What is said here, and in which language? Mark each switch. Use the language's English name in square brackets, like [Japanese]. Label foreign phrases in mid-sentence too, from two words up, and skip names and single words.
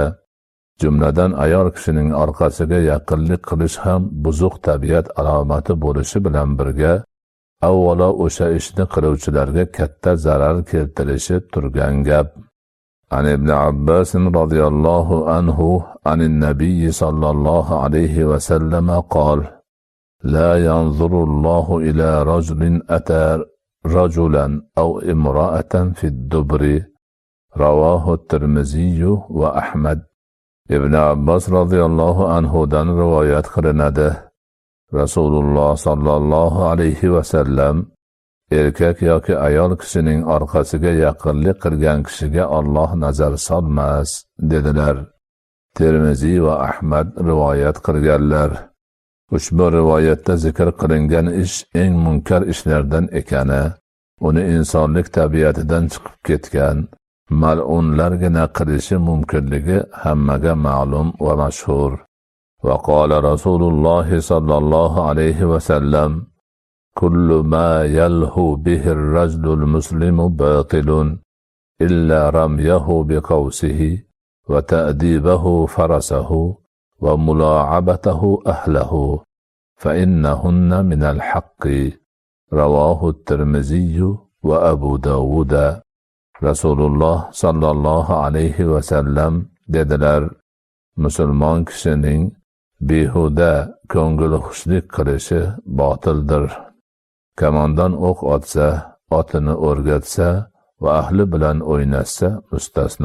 [Uzbek] Jumladan ayol kishining orqasiga yaqinlik qilish ham buzuq tabiat alomati bo'lishi bilan birga avvalo o'sha ishni qiluvchilarga katta zarar keltirishi turgan gap. [Arabic] عن ابن عباس رضي الله عنه عن النبي صلى الله عليه وسلم قال لا ينظر الله إلى رجل أتى رجلا أو امرأة في الدبر. رواه الترمذي وأحمد. [Uzbek] Ibn Abbas [Arabic] رضي الله عنه [Uzbek] dan rivoyat qilinadi. Rasululloh [Arabic] صلى الله عليه وسلم [Uzbek] erkak yoki ayol kishining orqasiga yaqinlik qilgan kishiga Alloh nazar solmas dedilar. Termiziy va Ahmad rivoyat qilganlar. Ushbu rivoyatda zikr qilingan ish eng munkar ishlardan ekani, uni insonlik tabiatidan chiqib ketgan mal'unlargina qilishi mumkinligi hammaga ma'lum va mashhur. [Arabic] وقال رسول الله صلى الله عليه وسلم كل ما يلهو به الرجل المسلم باطل إلا رميه بقوسه وتأديبه فرسه وملاعبته أهله فإنهن من الحق. رواه الترمذي وأبو داود. [Uzbek] Rasululloh [Arabic] صلى الله عليه وسلم [Uzbek] dedilar: musulmon kishining behuda ko'ngil xushlik qilishi botildir. Kamondan o'q otsa, otini o'rgatsa va ahli bilan o'ynashsa mustasno.